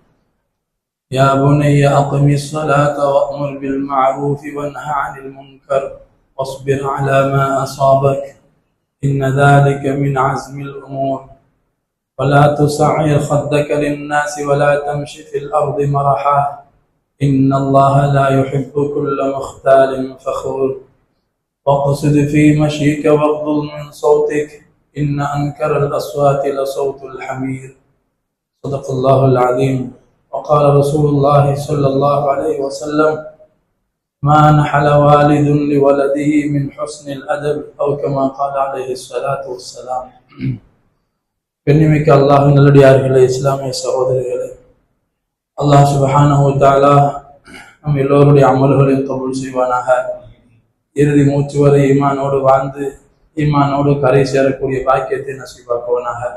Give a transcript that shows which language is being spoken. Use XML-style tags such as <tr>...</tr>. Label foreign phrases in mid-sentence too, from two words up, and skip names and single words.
<ar>يا بني أقم الصلاة وأمر بالمعروف وانه عن المنكر واصبر على ما أصابك إن ذلك من عزم الأمور ولا تصعر خدك للناس ولا تمش في الأرض مرحا إن الله لا يحب كل مختال فخور واقصد في مشيك واغضض من صوتك إن أنكر الأصوات لصوت الحمير. صدق الله العظيم. وقال رسول الله صلى الله عليه وسلم: ما نحل والد لولده من حسن الأدب أو كما قال عليه الصلاة والسلام.</ar> <ta>பெண்ணிமிக்க அல்லாஹ் நல்லடியார்களே, இஸ்லாமிய சகோதரிகளே,</ta> <ar>الله سبحانه و تعالى</ar> <ta>நம் எல்லோருடைய அமல்களையும் கபூல் செய்வானாக. இறுதி மூச்சு வரை ஈமானோடு வாழ்ந்து ஈமானோடு கரை சேரக்கூடிய பாக்கியத்தை நசீபாக்குவானாக.</ta>